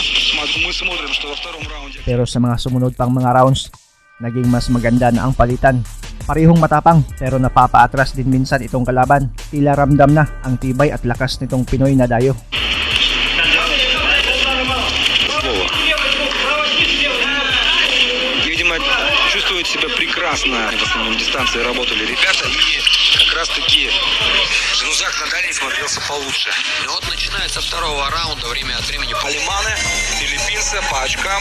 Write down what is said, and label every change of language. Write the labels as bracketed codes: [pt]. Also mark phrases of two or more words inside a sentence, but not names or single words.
[ru] Мы смотрим, что во втором раунде... [tl] Pero sa mga sumunod pang mga rounds, naging mas maganda na ang palitan. Parehong matapang pero napapaatras din minsan itong kalaban. Tila ramdam na ang tibay at lakas nitong Pinoy na dayo. [ru] Видимо, чувствуют себя прекрасно. В основном дистанции работали ребята. И как раз таки Жанузак на дальней смотрелся получше. И вот начинается второго раунда. Время от времени Алиманы, филиппинца по очкам.